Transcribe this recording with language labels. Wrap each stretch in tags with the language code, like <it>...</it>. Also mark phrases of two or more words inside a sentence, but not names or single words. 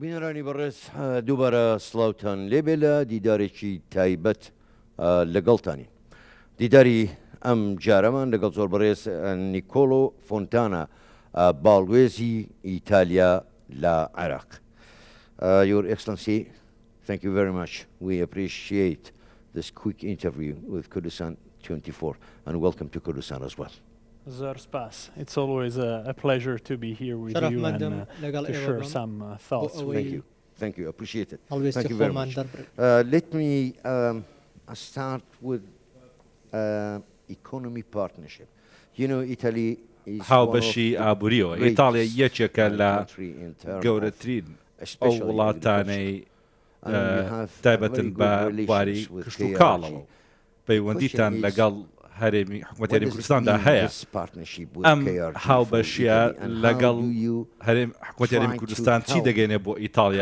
<ckb>بینەرانی بەڕێز دووبارە سلااوان لێبێ لە دیدارێکی تایبەت لەگەڵتانی. دیداری ئەم جارەمان لەگەڵ زۆر بەڕێز نیکۆلۆ فۆنتانە باڵگوێزی ئیتالیا لە عێراق.</ckb> <en>Your Excellency, thank you very much. We appreciate this quick interview with Kurdistan 24 and welcome to Kurdistan as well.</en> <ckb>Zarspas.</ckb> <en>It's always a pleasure to be here with you and to share some thoughts with you. Thank you. Appreciate it. Always Thank you very much. Let me start with economy partnership. You know, Italy is</en> <ckb>هاوبەشی ئابووریەوە. ئیتاڵیا یەکێکە لە گەورەترین ئەو وڵاتانەی تایبەتن بە بواری کشت و کاڵەوە. پەیوەندیتان لەگەڵ هەرێمی حکوومەتی هەرێمی کوردستاندا هەیە. ئەم هاوبەشیە لەگەڵ حکوومەتی هەرێمی کوردستان چی دەگەێنێ بۆ ئیتاڵیا؟</ckb>